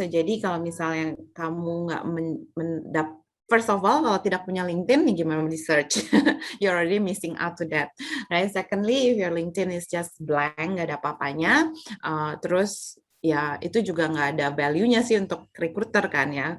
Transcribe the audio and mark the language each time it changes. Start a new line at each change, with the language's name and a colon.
Indonesian: So jadi kalau misalnya kamu nggak
English: first of all,
Indonesian: kalau tidak punya LinkedIn, gimana di search?
English: You're already missing out to that, right? Secondly, if your LinkedIn is just blank,
Indonesian: nggak ada apa-apanya, terus ya itu juga nggak ada value-nya sih untuk recruiter kan ya.